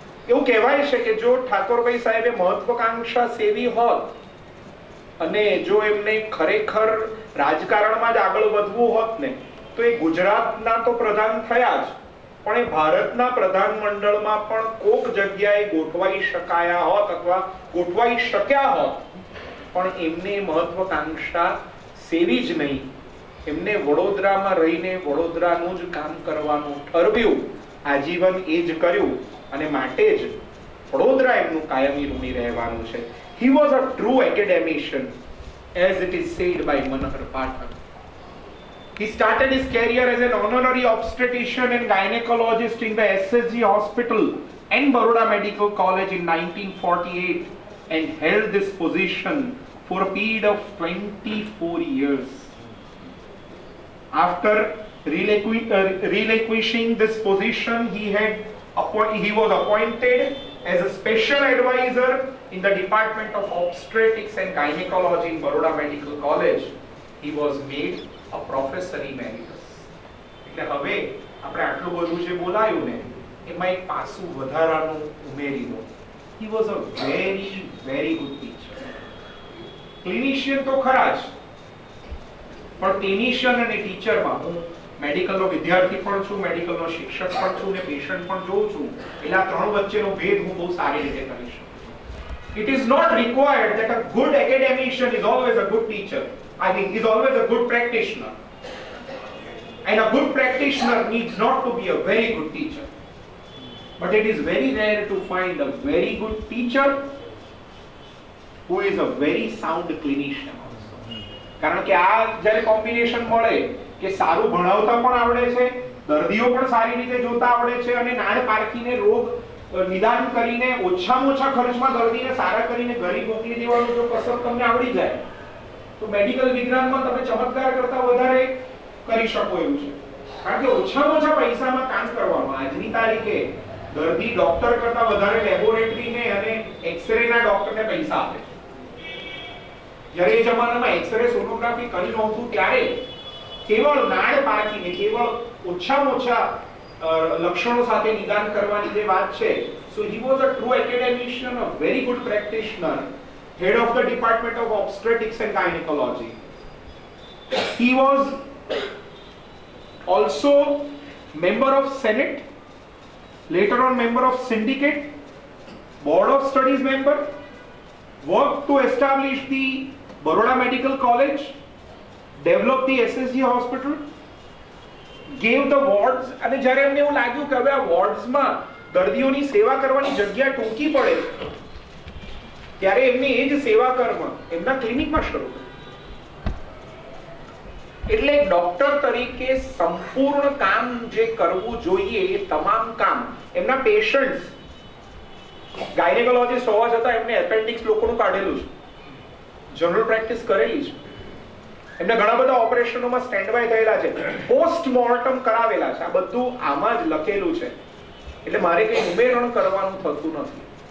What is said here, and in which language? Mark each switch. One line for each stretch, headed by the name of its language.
Gujarati: એવું કહેવાય છે કે જો ઠાકોરભાઈ સાહેબે મહત્વકાંક્ષા સેવી હોત અને જો એમને ખરેખર રાજકારણમાં જ આગળ વધવું હોત ને તો એ ગુજરાતના તો પ્રધાન થયા જ, પણ એ ભારતના પ્રધાનમંડળમાં પણ કોક જગ્યાએ ગોઠવાઈ શકાયા હોત અથવા ગોઠવાઈ શક્યા હોત, પણ એમને મહત્વકાંક્ષા સેવી જ નહીં. એમને વડોદરામાં રહીને વડોદરાનું જ કામ કરવાનું ઠરવ્યું, આજીવન એ જ કર્યું અને માટે જ વડોદરા એમનું કાયમી ઋણી રહેવાનું છે.
English: He was a true academician, as it is said by Manohar Pathak. He started his career as an honorary obstetrician and gynecologist in the SSG Hospital and Baroda Medical College in 1948 and held this position for a period of 24 years. After relinquishing this position, he was appointed as a special advisor in the Department of Obstetrics and Gynecology in Baroda Medical College. He was made a professor emeritus.
Gujarati: એટલે હવે આપણે આટલું બધું જે બોલાયું ને એમાં એક પાસું વધારાનું ઉમેરી દો.
English: He was a very very good teacher.
Gujarati: ક્લિનિશિયન તો ખરા જ, પણ ક્લિનિશિયન અને ટીચરમાં હું મેડિકલનો વિદ્યાર્થી પણ છું, મેડિકલનો શિક્ષક પણ છું ને પેશન્ટ પણ જોઉં છું, એટલે આ ત્રણ વચ્ચેનો ભેદ હું બહુ સારી રીતે કરી શકું છું.
English: It is not required that a good academician is always a good teacher. I think is always a good practitioner. And a good practitioner needs not to be a very good teacher. But it is very rare to find a very good teacher who is a very sound clinician also.
Gujarati: કારણ કે આ જ્યારે combination મળે કે સારું ભણાવતા પણ આવડે છે, દર્દીઓ પણ સારી રીતે જોતા આવડે છે અને નાળ પારખીને રોગ નિદાન કરીને ઓછામાં ઓછા ખર્ચમાં દર્દીને સારા કરીને ઘરે મોકલી દેવાનું જો કસરત તમને આવડી જાય તો મેડિકલ વિજ્ઞાનમાં તમે ચમત્કાર કરતા વધારે કરી શકો એવું છે. કારણ કે ઓછામાં ઓછા પૈસામાં કામ કરવાનું. આજની તારીખે દર્દી ડોક્ટર કરતા વધારે લેબોરેટરીને અને એક્સરેના ડોક્ટરને પૈસા આપે. જ્યારે એ જમાનામાં એક્સરે સોનોગ્રાફી કરી નહોતું ત્યારે કેવળ નાળ પારખીને કેવળ ઓછામાં ઓછા લક્ષણો સાથે નિદાન કરવાની જે વાત છે.
English: So he was a true academician, a very good practitioner, head of the Department of Obstetrics and Gynecology. He was also member of Senate, later on member of Syndicate, Board of Studies member, worked to establish the Baroda Medical College, developed the SSG hospital, gave the wards.
Gujarati: અને જ્યારે એમને એવું લાગ્યું કે હવે આ વોર્ડ્સમાં દર્દીઓની સેવા કરવાની જગ્યા ટૂંકી પડે ત્યારે એમને એ જ સેવા કર્મ એમના ક્લિનિકમાં શરૂ કર્યું. એટલે ડોક્ટર તરીકે સંપૂર્ણ કામ જે કરવું જોઈએ એ તમામ કામ એમના પેશન્ટ્સ ગાયનેકોલોજીસ્ટ હોવા છતાં એમને એપેન્ડિક્સ લોકોનું કાઢેલું છે, જનરલ પ્રેક્ટિસ કરેલી છે, એમને ઘણા બધા ઓપરેશનોમાં સ્ટેન્ડ બાય થયેલા છે, પોસ્ટમોર્ટમ કરાવેલા છે. આ બધું આમાં જ લખેલું છે એટલે મારે કંઈ ઉમેરણ કરવાનું થતું નથી.